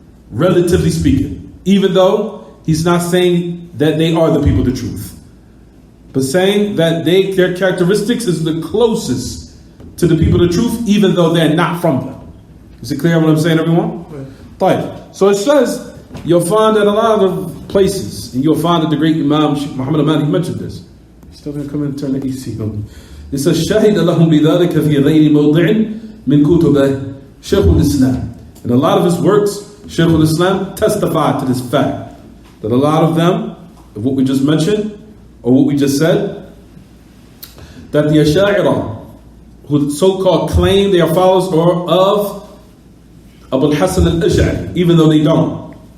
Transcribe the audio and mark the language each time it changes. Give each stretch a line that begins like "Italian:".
English: Relatively speaking, even though he's not saying that they are the people of the truth, but saying that their characteristics is the closest to the people of the truth, even though they're not from them. Is it clear what I'm saying, everyone? Right. So it says, you'll find that a lot of places, and you'll find that the great Imam Muhammad Aman, he mentioned this. He's still going to come in and turn the EC on.
Arabic: It says, شَهِدَ لَهُمْ بِذَلِكَ فِي غَيْرِ مَوْضِعٍ مِنْ كُتُبَهِ
English: Shaykh al-Islam. In a lot of his works, Shaykh al-Islam testified to this fact, that a lot of them, of what we just mentioned, or what we just said, that the Asha'ira, who so-called claim they are followers or of Abu al-Hasan al-Ash'ari, even though they don't.